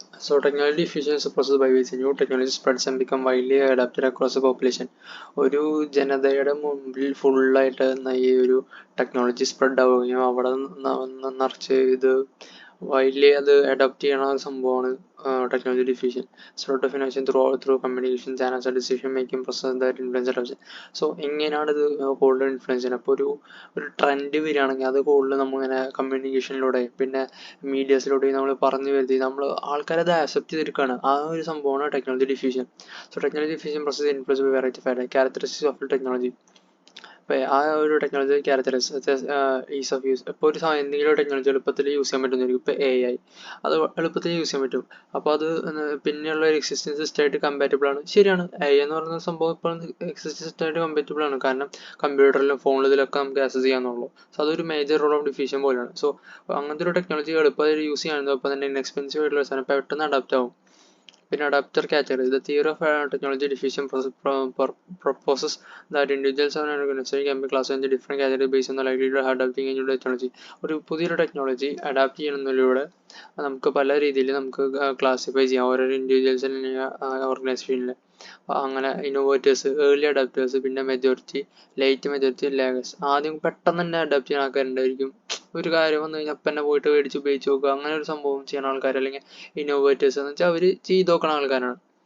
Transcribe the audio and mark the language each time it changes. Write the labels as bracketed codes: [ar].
[en] So technology diffusion is a process by which new technology spreads and become widely adapted across the population. [ml] ഒരു ജനതയുടെ മുമ്പിൽ ഫുള്ളായിട്ട് ഈ ഒരു ടെക്നോളജി സ്പ്രെഡ് ആവുകയും അവിടെ നിറച്ച് ഇത് വൈഡ്ലി അത് അഡോപ്റ്റ് ചെയ്യണ സംഭവമാണ് technology diffusion. [en] Spread of innovation through communication channels and decision making process that influence adoption. [ml] So ഇങ്ങനെയാണ് ഇത് കൂടുതൽ ഇൻഫ്ലുവൻസ് ചെയ്യുന്നത്. അപ്പോൾ ഒരു ട്രെൻഡ് വരികയാണെങ്കിൽ അത് കൂടുതൽ നമ്മളിങ്ങനെ കമ്മ്യൂണിക്കേഷനിലൂടെ പിന്നെ മീഡിയസിലൂടെ നമ്മൾ പറഞ്ഞു വരുത്തി നമ്മൾ ആൾക്കാരത് ആക്സെപ്റ്റ് ചെയ്തെടുക്കുകയാണ്. ആ ഒരു സംഭവമാണ് technology diffusion. So technology diffusion process influence by variety factor characteristics of technology. അപ്പോൾ ആ ഒരു technology characteristics is of use. ഇപ്പോൾ ഒരു എന്തെങ്കിലും ഒരു ടെക്നോളജി എളുപ്പത്തിൽ യൂസ് ചെയ്യാൻ പറ്റുന്നതായിരിക്കും. ഇപ്പോൾ AI അത് എളുപ്പത്തിൽ യൂസ് ചെയ്യാൻ പറ്റും. അപ്പോൾ അത് പിന്നെയുള്ള ഒരു എക്സിസ്റ്റിംഗ് സിസ്റ്റമായിട്ട് കമ്പാറ്റബിൾ ആണ്. ശരിയാണ്, AI എന്ന് പറയുന്ന സംഭവം ഇപ്പോൾ എക്സിസ്റ്റിംഗ് സിസ്റ്റമായിട്ട് കമ്പാറ്റബിൾ ആണ്. കാരണം കമ്പ്യൂട്ടറിലും ഫോണിലും ഇതിലൊക്കെ നമുക്ക് ആക്സസ് ചെയ്യാന്നുള്ളൂ. സോ അതൊരു മേജർ റോൾ ഓഫ് ഡിഫ്യൂഷൻ പോലെയാണ്. സോ അങ്ങനത്തെ ഒരു ടെക്നോളജി എളുപ്പത്തിൽ യൂസ് ചെയ്യാനും ഒപ്പം തന്നെ ഇൻഎക്സ്പെൻസീവ് ആയിട്ടുള്ള സാധനം പെട്ടെന്ന് അഡാപ്റ്റ് ആവും. പിന്നെ adapter category. [en] The theory of technology diffusion proposes that individuals and organizations can be classified into different categories based on the likelihood of adapting a new technology. [ml] ഒരു പുതിയൊരു ടെക്നോളജി അഡാപ്റ്റ് ചെയ്യുന്നതിലൂടെ നമുക്ക് പല രീതിയിൽ നമുക്ക് ക്ലാസിഫൈ ചെയ്യാം ഓരോ ഇൻഡിവിജ്വൽസ് അല്ലെങ്കിൽ ഓർഗനൈസേഷനിൽ. അങ്ങനെ ഇന്നോവേറ്റേഴ്സ്, ഏർലി അഡാപ്റ്റേഴ്സ്, പിന്നെ മെജോറിറ്റി, ലേറ്റ് മെജോറിറ്റി, ലാഗേഴ്സ്. ആദ്യം പെട്ടെന്ന് തന്നെ അഡാപ്റ്റ് ചെയ്യുന്ന ആൾക്കാരുണ്ടായിരിക്കും. ഒരു കാര്യം വന്നു കഴിഞ്ഞാൽ അപ്പം തന്നെ പോയിട്ട് മേടിച്ച് ഉപയോഗിച്ച് നോക്കുക, അങ്ങനെ ഒരു സംഭവം ചെയ്യുന്ന ആൾക്കാർ, അല്ലെങ്കിൽ ഇന്നോവേറ്റേഴ്സ് എന്ന് വെച്ചാൽ അവർ ചെയ്ത് നോക്കുന്ന ആൾക്കാരാണ്.